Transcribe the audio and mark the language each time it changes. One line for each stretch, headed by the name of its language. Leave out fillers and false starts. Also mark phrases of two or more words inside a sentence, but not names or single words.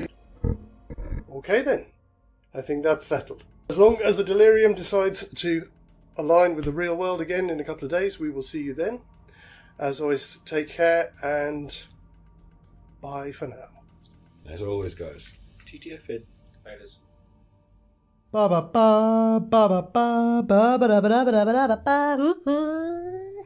English: Okay then. I think that's settled. As long as the delirium decides to align with the real world again in a couple of days, we will see you then. As always, take care and bye for now. As always, guys. TTFN. Laters. Ba ba ba ba ba ba ba ba ba ba ba ba ba ba.